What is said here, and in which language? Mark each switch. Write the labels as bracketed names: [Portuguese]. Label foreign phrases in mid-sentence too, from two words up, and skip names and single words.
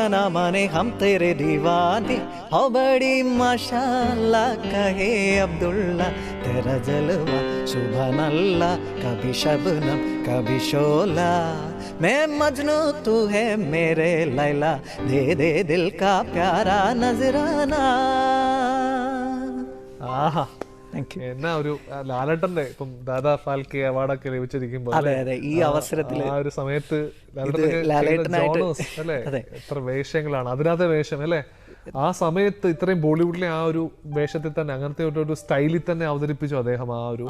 [Hindi] ना माने हम तेरे दीवाने, हो बड़ी माशाअल्लाह कहे अब्दुल्ला तेरा जलवा [Arabic] سبحان الله, [Hindi] कभी शबनम कभी शोला, मैं मजनू तू है मेरे लैला, दे दे दिल का प्यारा नजराना. [Malayalam] ആഹാ, എന്നാ ഒരു ലാലേട്ടന്റെ ഇപ്പം ദാദാ ഫാൽക്കെ അവാർഡൊക്കെ ലഭിച്ചിരിക്കുമ്പോൾ അതെ അതെ, ഈ അവസരത്തിൽ ആ ഒരു സമയത്ത് ലാലേട്ടനായിട്ട് അല്ലേ എത്ര വേഷങ്ങളാണ് അതിനകത്തെ വേഷം അല്ലേ. ആ സമയത്ത് ഇത്രയും ബോളിവുഡിലെ ആ ഒരു വേഷത്തിൽ തന്നെ അങ്ങനത്തെ ഒരു സ്റ്റൈലിൽ തന്നെ അവതരിപ്പിച്ചു അദ്ദേഹം ആ ഒരു.